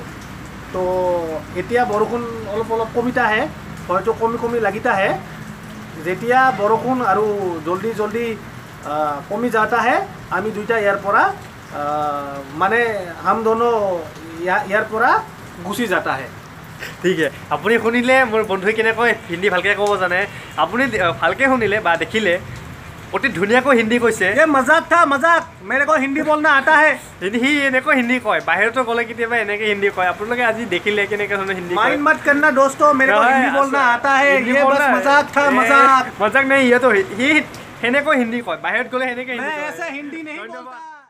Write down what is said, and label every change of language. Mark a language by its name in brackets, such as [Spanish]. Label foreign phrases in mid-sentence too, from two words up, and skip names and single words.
[Hindi] तो [Assamese] এতিয়া বৰষুণ অলপ অলপ [Hindi] कमिता है, हयतो कमी लगीता है। जेतिया बरखुन और जल्दी जल्दी कमी जाता है [Assamese] আমি দুইটা [Hindi] यार परा माने हम दोनों यार परा गुसी जाता है। [Assamese] ঠিক আছে, আপুনি শুনিলে মোৰ বন্ধুৱে কেনেকৈ হিন্দী ভালকৈ ক'ব জানে। আপুনি ভালকৈ শুনিলে বা দেখিলে অতি ধুনীয়াকৈ হিন্দী কৈছে। [Hindi] ये मजाक था मजाक, मेरे को हिंदी बोलना आता है। [Assamese] সি এনেকৈ হিন্দী কয়, বাহিৰতো গ'লে কেতিয়াবা এনেকৈ হিন্দী কয়। আপোনালোকে আজি দেখিলে কেনেকৈ ধৰণৰ হিন্দী কয়। [Hindi] माइंड मत करना दोस्तों, मेरे को हिंदी बोलना आता है। ये बस मजाक था मजाक। [Assamese] মজাক নাই, সি সেনেকৈ হিন্দী কয়, বাহিৰত গ'লে সেনেকৈ হিন্দী [Hindi] मैं [Assamese] কয়। [Hindi] ऐसे हिंदी नहीं [Assamese] ধন্যবাদ। [Hindi] बोलता।